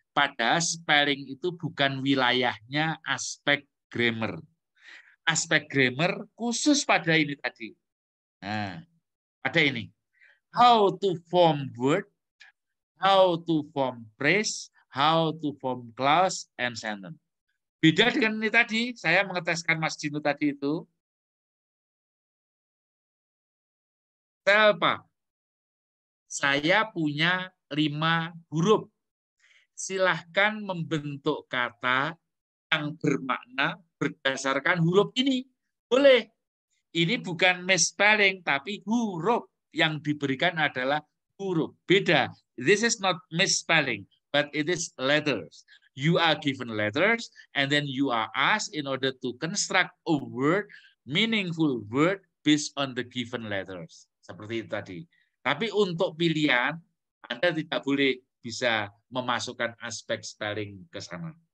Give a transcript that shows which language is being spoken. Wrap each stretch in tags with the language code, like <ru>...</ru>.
<id>Pada spelling itu bukan wilayahnya aspek grammar. Aspek grammar khusus pada ini tadi. Nah, pada ini.</id> <en>How to form word, how to form phrase, how to form clause and sentence.</en> <id>Beda dengan ini tadi, saya mengeteskan Mas Dino tadi itu. Apa? Saya punya 5 huruf. Silahkan membentuk kata yang bermakna berdasarkan huruf ini. Boleh. Ini bukan misspelling, tapi huruf yang diberikan adalah huruf. Beda.</id> <en>This is not misspelling, but it is letters. You are given letters, and then you are asked in order to construct a word, meaningful word, based on the given letters.</en> <id>Seperti itu tadi. Tapi untuk pilihan, Anda tidak boleh bisa memasukkan aspek spelling ke sana.</id>